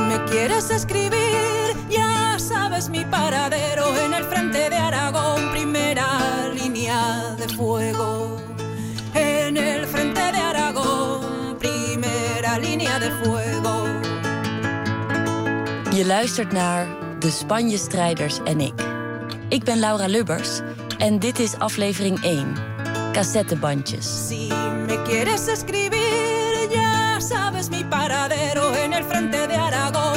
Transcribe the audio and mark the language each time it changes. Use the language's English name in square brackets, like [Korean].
[Spanish] Quieres escribir, ya sabes mi paradero en el frente de Aragón, primera línea de fuego. En el frente de Aragón, primera línea de fuego. [Dutch] Je luistert naar De Spanje-strijders en ik. Ik ben Laura Lubbers en dit is aflevering 1. Cassettebandjes. [Spanish] Si me quieres escribir, ya sabes mi paradero en el frente de Aragón.